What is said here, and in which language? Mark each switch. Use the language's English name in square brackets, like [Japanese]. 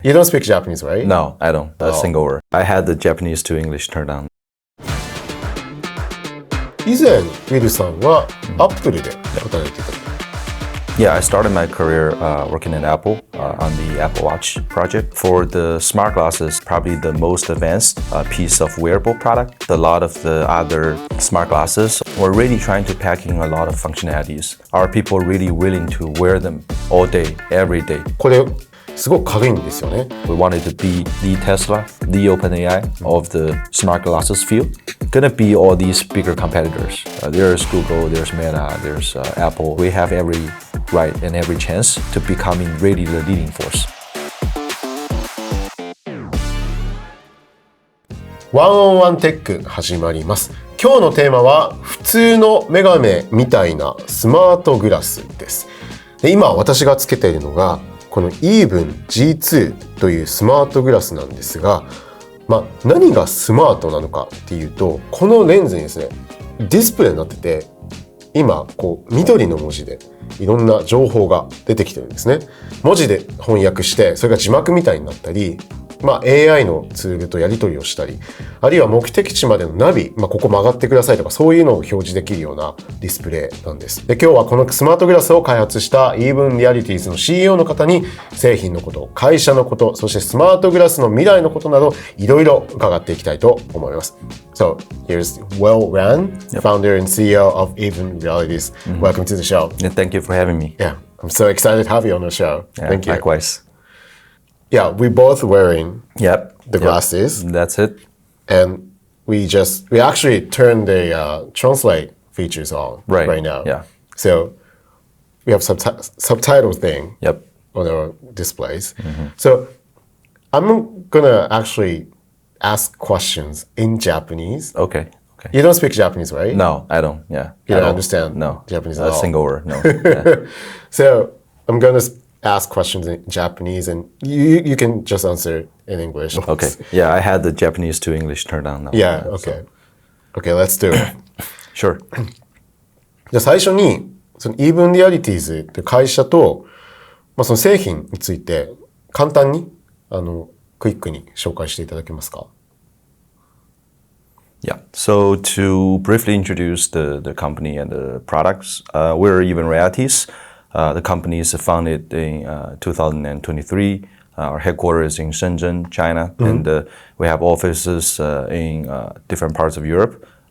[English] You don't speak Japanese, right? No, I don't. A single word. I had the Japanese to English turned on. [Japanese] 以前、ウィルさんはアップルで働いていた。 [English] Yeah, I started my career working at Apple on the Apple Watch project. For the smart glasses, probably the most advanced piece of wearable product. A lot of the other smart glasses were really trying to pack in a lot of functionalities. Are people really willing to wear them all day, every day? [Japanese] これすごく軽いんですよね。 [English] We wanted to be the Tesla, the OpenAI of the smart glasses field. Gonna be all these bigger competitors. There's Google, there's Meta, there's Apple. We have every right and every chance to becoming really the leading force. [Japanese] ワンオンワンテック始まります。今日のテーマは普通のメガネみたいなスマートグラスです。で、今私がつけているのがこの Even G2 というスマートグラスなんですが、何がスマートなのかっていうと、このレンズにですね、ディスプレイになってて、今緑の文字でいろんな情報が出てきてるんですね。文字で翻訳して、それが字幕みたいになったり、AI のツールとやり取りをしたり、あるいは目的地までのナビ、ここ曲がってくださいとか、そういうのを表示できるようなディスプレイなんです。で、今日はこのスマートグラスを開発した Even Realities の CEO の方に製品のこと、会社のこと、そしてスマートグラスの未来のことなど、いろいろ伺っていきたいと思います。 [English] So, here's Will Wang, founder and CEO of Even Realities. Welcome to the show. Yeah, thank you for having me. Yeah, I'm so excited to have you on the show. Thank you. Likewise.Yeah, we both wearing the glasses. That's it. And we actually turned the translate features on right now. Yeah. So we have subtitle thing on our displays. So I'm gonna actually ask questions in Japanese. Okay. You don't speak Japanese, right? No, I don't. Yeah. You don't understand Japanese at all? A single word, no. Yeah. So I'm gonna ask questions in Japanese and you can just answer in English. Okay. Yeah, I had the Japanese to English turned on now. Yeah, okay. Okay, let's do it. Sure. [Japanese] じゃあ最初にその Even Realities って会社と、その製品について簡単にクイックに紹介していただけますか? [English] Yeah. So to briefly introduce the company and the products, we're Even Realities.The company is founded in 2023. Our headquarters is in Shenzhen, China, and we have offices in different parts of Europe.